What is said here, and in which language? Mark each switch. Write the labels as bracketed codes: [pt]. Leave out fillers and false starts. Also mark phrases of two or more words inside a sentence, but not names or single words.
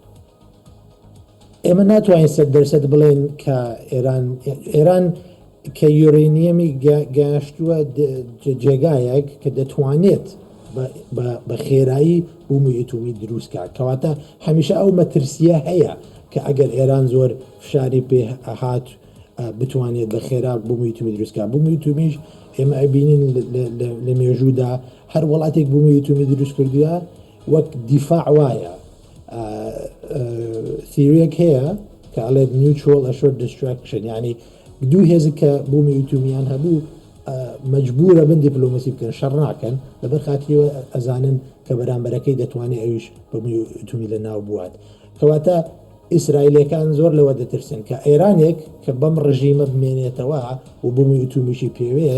[ckb] ئێمە ناتوانین 100% بڵێن کە ئێران کە یۆرانیەمی گەیشتووە جێگایەک کە دەتوانێت بە خێرایی بوومی ئەتۆمی دروستکات کەواتە هەمیشە ئەو مەترسیە هەیە کە ئەگەر ئێران زۆر فشاری پێ هات بتوانێت بە خێرا بوومی ئەتۆمی دروستکات بوومی ئەتۆمیش ئێمە ئەبینین لە مێژوودا هەر وڵاتێک بوومی ئەتۆمی دروست کردووە وەک دیفاع وایە تیریەک هەیە کە ئەڵێت [en] mutual assured destruction [ckb] یعنی دوو هێزە کە بوومی ئەتۆمیان هەبوو مەجبورە بن دیپلۆمەسی بکەن شەڕ ناکەن لەبەر خاتریەوە ئەزانن کە بەرامبەرەکەی دەتوانێت ئەویش بوومی ئەتۆمی لە ناو بوات کەواتە ئیسرائیلەکان زۆر لەوە دەترسن کە ئێرانێک کە بەم ڕژیمە بمێنێتەوە و بوومی ئەتۆمیشی پێوەیە